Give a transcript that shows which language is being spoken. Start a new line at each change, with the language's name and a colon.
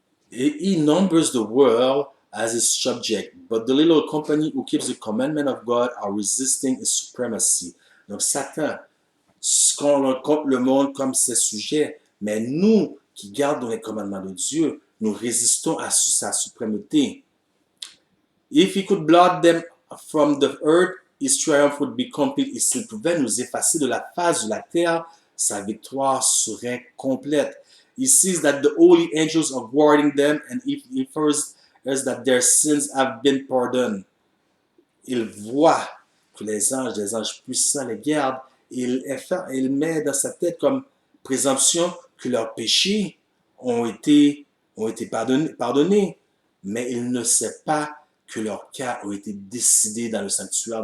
English: He numbers the world as his subject, but the little company who keeps the commandment of God are resisting his supremacy.
French: Donc Satan compte le monde comme ses sujets, mais nous qui gardons les commandements de Dieu, nous résistons à sa suprêmeté.
English: If he could blot them from the earth, his triumph would be complete.
French: Et s'il pouvait nous effacer de la face de la terre, sa victoire serait complète.
English: He sees that the holy angels are guarding them, and he first hears that their sins have been pardoned.
French: Il voit que les anges puissants les gardent, et il met dans sa tête comme présomption que leurs péchés ont été pardonnés, mais il ne sait pas que leurs cas ont été décidés dans le sanctuaire.